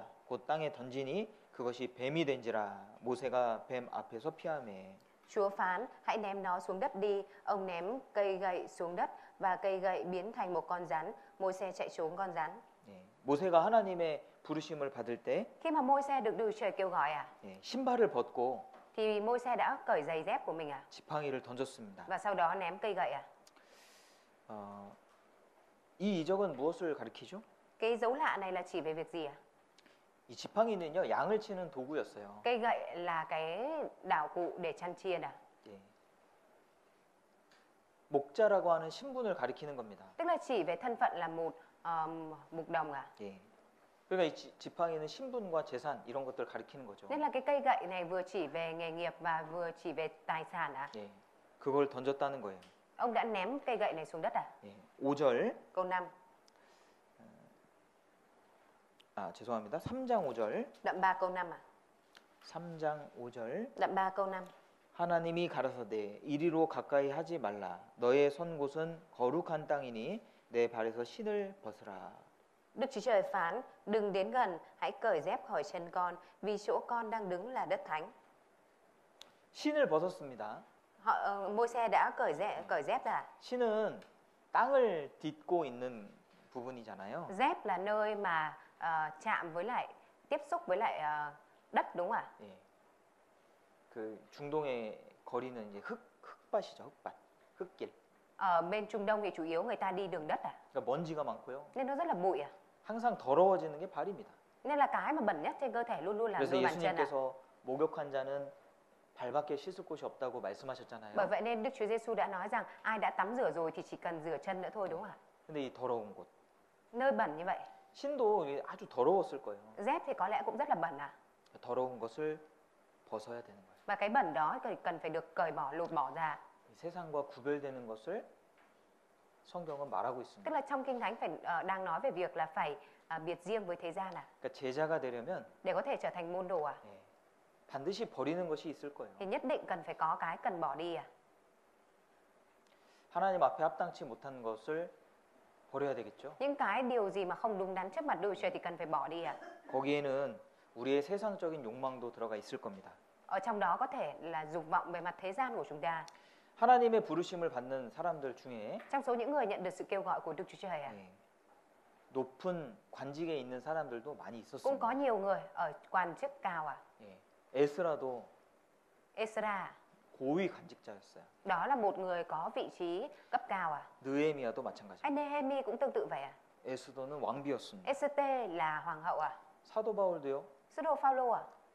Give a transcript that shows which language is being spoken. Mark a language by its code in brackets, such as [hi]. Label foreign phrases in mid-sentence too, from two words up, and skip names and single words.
[ko] 곧 땅에 던지니 그것이 뱀이 된지라. 모세가 뱀 앞에서 피하매. [vi] Chúa phán, hãy ném nó xuống đất đi. Ông ném cây gậy xuống đất và cây gậy biến thành một con rắn. Môi-se chạy trốn con rắn. [ko] 예, 모세가 하나님의 부르심을 받을 때 [vi] Khi mà Môi-se được Đức Trời kêu gọi [ko] 예, 신발을 벗고 [vi] thì Môi-se đã cởi giày dép của mình [ko] 지팡이를 던졌습니다. [vi] và sau đó ném cây gậy [ko] 이 이적은 무엇을 가리키죠? [vi] Cái dấu lạ này là chỉ về việc gì [ko] 이 지팡이는요 양을 치는 도구였어요. [vi] Cây gậy là cái đạo cụ để chăn chiên [ko] 예. 목자라고 하는 신분을 가리키는 겁니다. [vi] Tức là chỉ về thân phận là một mục đồng [ko] 예. 그러니까 이 지팡이는 신분과 재산 이런 것들을 가리키는 거죠. [vi] Nên là cái cây gậy này vừa chỉ về nghề nghiệp và vừa chỉ về tài sản [ko] 예. 그걸 던졌다는 거예요. [vi] Ông đã ném cây gậy này xuống đất [ko] 예. 5절. [vi] Câu 5. [ko] 죄송합니다. 3장 5절. [vi] Đoạn 3 câu 5 [ko] 3장 5절. [vi] Đoạn 3 câu 5. [ko] 하나님이 가라사대 이리로 가까이 하지 말라. 너의 선 곳은 거룩한 땅이니 내 발에서 신을 벗으라. [vi] Đức Chúa Trời phán, đừng đến gần, hãy cởi dép khỏi chân con, vì chỗ con đang đứng là đất thánh. [ko] 신을 벗었습니다. [vi] Môi-se đã cởi dép ra. [ko] 신은 땅을 딛고 있는 부분이잖아요. [vi] Dép là nơi mà chạm với lại, tiếp xúc với lại đất đúng không ạ? [ko] 예. 그 중동의 거리는 이제 흙밭이죠, 흙밭, 흙길. [vi] Ở bên Trung Đông thì chủ yếu người ta đi đường đất [ko] 그러니까 먼지가 많고요. [vi] nên nó rất là bụi [ko] 항상 더러워지는 게 발입니다. [vi] Nên là cái mà bẩn nhất trên cơ thể luôn luôn là [ko] 그래서 [vi] đôi bàn chân [ko] 예수님께서 목욕한 자는 발밖에 씻을 곳이 없다고 말씀하셨잖아요. [vi] Bởi vậy nên Đức Chúa Giêsu đã nói rằng ai đã tắm rửa rồi thì chỉ cần rửa chân nữa thôi đúng không ạ? [ko] 근데 이 더러운 곳. [vi] Nơi bẩn như vậy. [ko] 신도 아주 더러웠을 거예요. [vi] Dép thì có lẽ cũng rất là bẩn [ko] 더러운 것을 벗어야 되는 거예요. [vi] Và cái bẩn đó cần phải được cởi bỏ, lột bỏ ra. [ko] 세상과 구별되는 것을 성경은 말하고 있습니다. [vi] Tức là trong Kinh Thánh phải đang nói về việc là phải biệt riêng với thế gian [ko] 그러니까 제자가 되려면 [vi] để có thể trở thành môn đồ [ko] 예, 반드시 버리는 것이 있을 거예요. [vi] thì nhất định cần phải có cái cần bỏ đi [ko] 하나님 앞에 합당치 못한 것을 버려야 되겠죠. [vi] Những cái điều gì mà không đúng đắn trước mặt Đức Chúa Trời thì cần phải bỏ đi [ko] 거기에는 우리의 세상적인 욕망도 들어가 있을 겁니다. [vi] Ở trong đó có thể là dục vọng về mặt thế gian của chúng ta. [ko] 하나님의 부르심을 받는 사람들 중에 [vi] Trong số những người nhận được sự kêu gọi của Đức Chúa Trời [ko] 예, 높은 관직에 있는 사람들도 많이 [vi] cũng có [ko] 있었습니다. [vi] nhiều người ở quan chức cao [ko] 예, 에스라도 [vi] Esra [ko] 고위 관직자였어요. [vi] đó là một người có vị trí cấp cao [ko] 느헤미야도 마찬가지입니다. [vi] Anh Nehemi cũng tương tự vậy [ko] 에스더는 왕비였습니다. [vi] Esther là hoàng hậu [ko] 사도 바울도요. [vi] Sứ đồ Phaolô